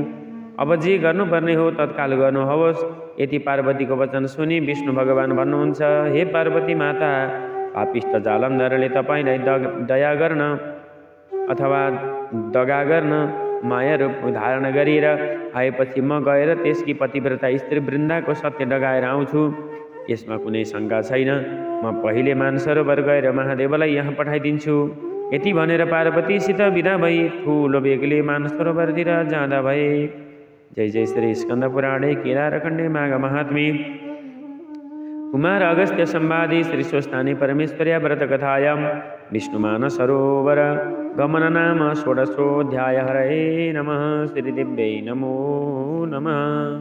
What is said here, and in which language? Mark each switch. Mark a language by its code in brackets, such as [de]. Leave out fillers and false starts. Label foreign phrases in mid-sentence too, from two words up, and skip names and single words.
[ne] अब जे गर्नुपर्ने हो तत्काल गर्नुहोस्। यति पार्वतीको वचन सुनि विष्णु भगवान भन्नुहुन्छ, हे पार्वती माता, पापिष्ट जालन्धरले तपाईँलाई दया गर्न अथवा दगा गर्न माया रूप धारण गरेर आएपछि म गएर त्यसकी पतिव्रता स्त्री वृन्दाको सत्य डगाएर आउँछु। यसमा कुनै शङ्का छैन। म पहिले मानसरोवर गएर महादेवलाई यहाँ पठाइदिन्छु। यति भनेर पार्वतीसित विदा भई ठुलो बेगले मानसरोवरतिर जाँदा भए। [sa] जय जय श्री स्कंद पुराणे केदारखण्डे माघ महात्म्ये कुमार अगस्त्य संवादे श्री स्वस्थाने परमेश्वर्या व्रत कथायां विष्णुमानसरोवर गमन नाम षोडशोऽध्याय। हरये नमः। श्रीदिव्यै नमो नमः।